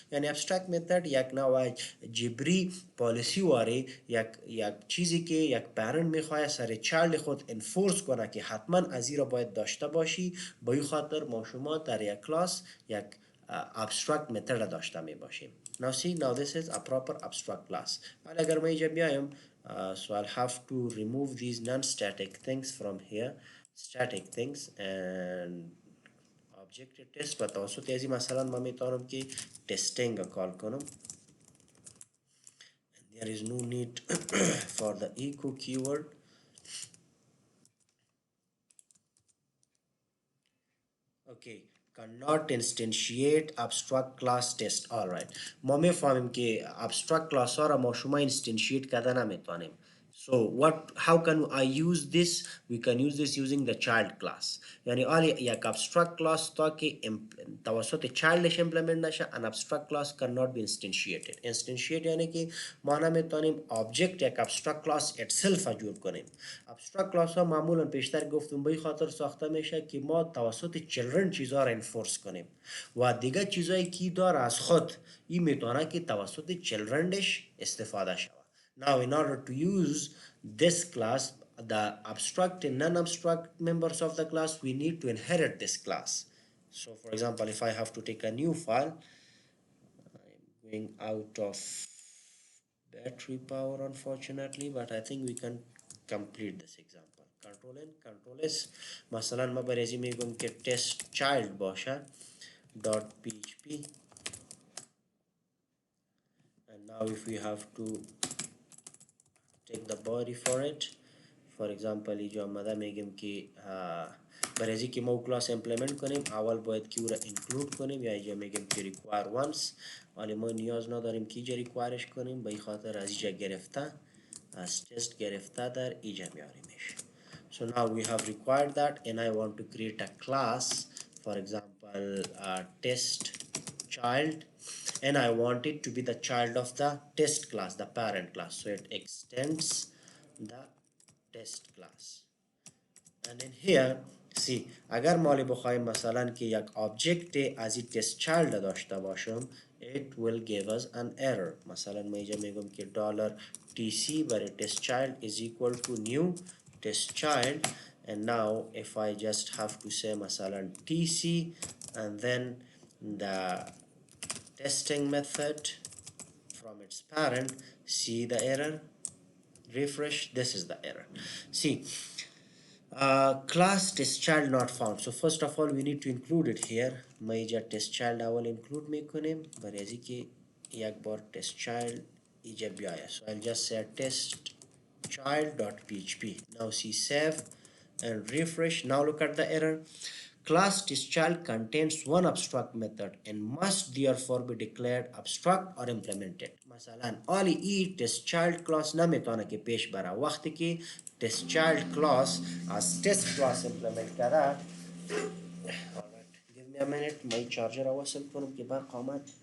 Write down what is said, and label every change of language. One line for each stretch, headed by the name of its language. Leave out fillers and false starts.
Persian: یعنی ابسترکت متد یک نوع جبری پالیسی واره، یک چیزی که یک پرنت میخواد سر چایلد خود انفورس کنه که حتما از این را باید داشته باشی. با این خاطر ما شما در یک کلاس یک abstract method داشته می باشیم.
English: Now see, now this is a proper abstract class.
Persian: ولی اگر ما اینجا بیایم
English: so I'll have to remove these non-static things from here, static things and object test.
Persian: و توسط ازی مثلا ما میتونم که testing کال کنم.
English: And there is no need for the echo keyword. Okay, cannot instantiate abstract class test.
Persian: All right, ما میفهمیم که abstract class ها را ما شما instantiate کردن نمیتونیم.
English: So how can I use this? We can use this using the child class.
Persian: یعنی یک abstract class تا که توسط childش implement نشه
English: an abstract class cannot be instantiated.
Persian: Instantiate یعنی که ما نمیتونیم object یک abstract class itself جور کنیم. abstract class ها معمولا پیشتر گفتم به خاطر ساخته میشه که ما توسط children چیزها را enforce کنیم و دیگه چیزایی که داره از خود این میتونه که توسط childrenش استفاده شود.
English: Now, in order to use this class, the abstract and non-abstract members of the class, we need to inherit this class. So, for example, if I have to take a new file, I'm going out of battery power, unfortunately, but I think we can complete this example. Control N, Control S.
Persian: مثلا ما برای میگم که test child باشه .php.
English: And now if we have to take the body for it, for example
Persian: اینجا آمده میگیم که برای از اینکه ما کلاس امپلیمنت کنیم اول باید که او را اینکلود کنیم یا اینجا میگیم که require once، ولی ما نیاز نداریم که اینجا ریکوایرش کنیم به این خاطر از اینجا گرفته از تست گرفته در اینجا میاریمش.
English: So now we have required that and I want to create a class, for example test child, and I want it to be the child of the test class, the parent class. So it extends the test class. And in here see
Persian: اگر مالی بخوایم مثلا که یک object از این test child داشته باشم
English: it will give us an error.
Persian: مثلا ما اینجا میگم که
English: $tc برای test child is equal to new test child, and now if I just have to say مثلا tc and then the testing method from its parent, see the error, refresh, this is the error. See class test child not found. So first of all we need to include it here.
Persian: ما اینجا test child اول include میکنیم برای از که یک بار test child
English: So I'll just say test child.php. Now see save and refresh. Now look at the error. Class testChild contains one abstract method and must therefore be declared abstract or implemented.
Persian: مثلا آلی ای testChild class نمیتونه که پیش بره وقتی که testChild class از test class implement کرده.
English: Alright, give me a minute.
Persian: My charger وصل کنم که برق آمد.